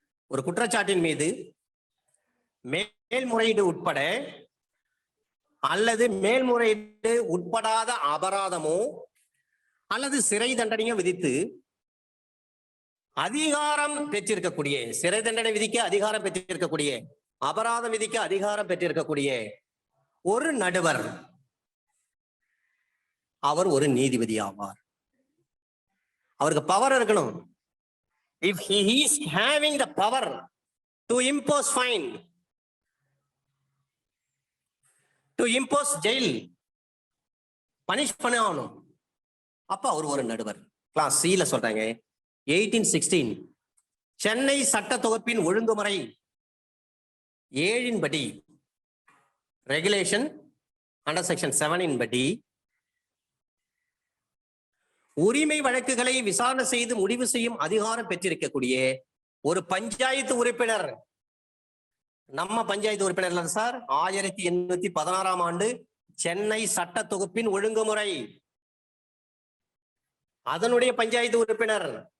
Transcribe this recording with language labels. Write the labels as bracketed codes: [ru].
[ta] ஒரு குற்றச்சாட்டின் மீது மேல்முறையீடு உட்பட அல்லது மேல்முறையீடு உட்படாத அபராதமோ அல்லது சிறை தண்டனையோ விதித்து அதிகாரம் பெற்றிருக்கக்கூடிய, சிறை தண்டனை விதிக்க அதிகாரம் பெற்றிருக்கக்கூடிய, அபராதம் விதிக்க அதிகாரம் பெற்றிருக்கக்கூடிய ஒரு நடுவர், அவர் ஒரு நீதிபதி ஆவார். அவருக்கு பவர் இருக்கணும். [en] If he is having the power to impose fine, to impose jail, [ta] punish பண்ணணும், அப்ப அவர் ஒரு நடுவர். கிளாஸ் C-ல சொல்றாங்க 1816 சென்னை சட்ட தொகுப்பின் ஒழுங்குமுறை 7 படி, ரெகுலேஷன் அண்டர் செக்ஷன் 7 படி உரிமை வழக்குகளை விசாரணை செய்து முடிவு செய்யும் அதிகாரம் பெற்றிருக்கக்கூடிய ஒரு பஞ்சாயத்து உறுப்பினர், நம்ம பஞ்சாயத்து உறுப்பினர் சார், 1816 ஆண்டு சென்னை சட்ட தொகுப்பின் ஒழுங்குமுறை, அதனுடைய பஞ்சாயத்து உறுப்பினர்,